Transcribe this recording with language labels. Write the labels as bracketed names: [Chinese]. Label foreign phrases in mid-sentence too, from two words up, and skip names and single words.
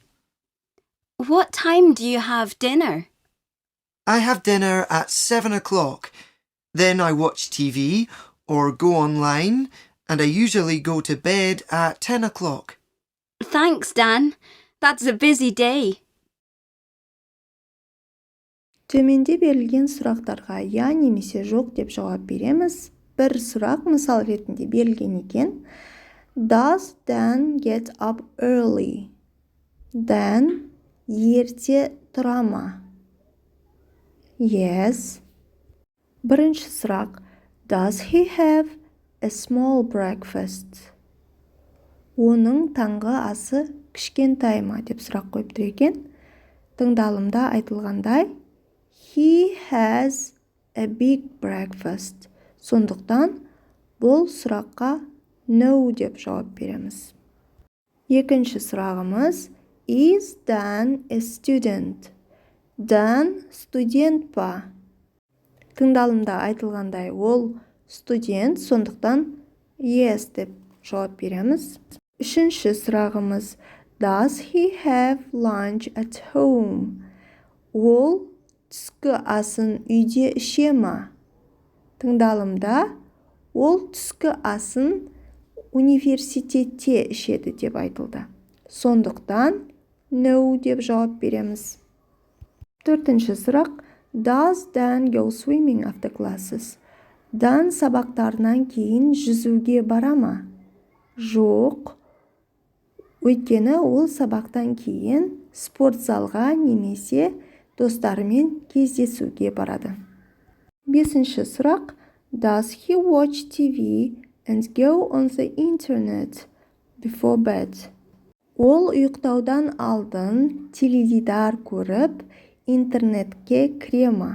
[English] What time do you have dinner? I have dinner at 7 o'clock. Then I watch TV or go online and I usually go to bed at 10 o'clock. Thanks, Dan. That's a busy day. [Kazakh] Төменде берілген сұрақтарға я немесе жоқ деп жауап береміз. Бір сұрақ мысал ретінде берілген екен. [English] Does Dan get up early? [Kazakh] Dan ерте тұра ма? Yes. Бірінші сұрақ. [English] Does he have a small breakfast? [Kazakh] Оның таңғы асы кішкентай ма деп сұрақ қойып тұр екен. Тыңдалымда айтылғандай [English] He has a big breakfast. [Kazakh] Сондықтан бұл сұраққа no деп жауап береміз. Екінші сұрағымыз [English] Is Dan a student? [Kazakh] Dan студент па? Тыңдалымда айтылғандай ол студент, сондықтан yes деп жауап береміз. Үшінші сұрағымыз [English] Does he have lunch at home? [Kazakh] Ол түскі асын үйде іше ма? Тыңдалымда ол түскі асын университетте ішеді деп айтылды. Сондықтан no деп жауап береміз. Төртінші сұрақ [English] Does Dan go swimming after classes? [Kazakh] Dan сабақтарынан кейін жүзуге бара ма? Жоқ. Өйткені ол сабақтан кейін спорт залға немесе достарымен кездесуге барады. Бесінші сұрақ [English] Does he watch TV and go on the internet before bed? [Kazakh] Ол ұйықтаудан алдын теледидар көріп, интернетке кіре ма?